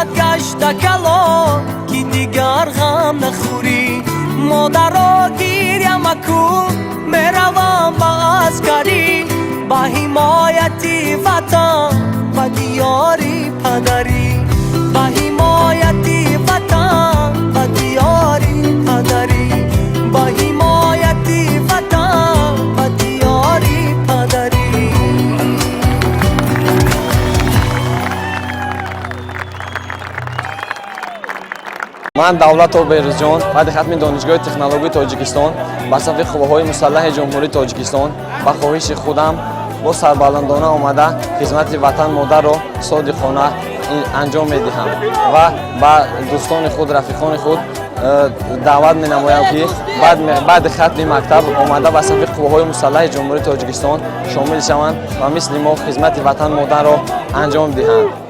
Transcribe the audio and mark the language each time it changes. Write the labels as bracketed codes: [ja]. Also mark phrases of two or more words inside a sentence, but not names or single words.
[fa] گشت کلا که دیگر غم نخوری مادر گیریم مکن میروم با عسکری با حمایت وطن و دیاری پدری با حمایت وطن و دیاری پدری با حمایت وطن و دیاری پدری [tg] من Давлатов Берузҷон баъди хатми донишгоҳи технологии Тоҷикистон ба сафи қувваҳои мусаллаҳи ҷумҳурии Тоҷикистон ба хоҳиши худам бо сарбаландона омада хизмати ватан модарро содиқона анҷом медиҳам ва ба дӯстони худ рафиқони худ даъват менамоям ки баъди хатми мактаб омада ба сафи қувваҳои мусаллаҳи ҷумҳурии Тоҷикистон шомил шаванд ва мисли мо хизмати ватан модарро анҷом диҳанд.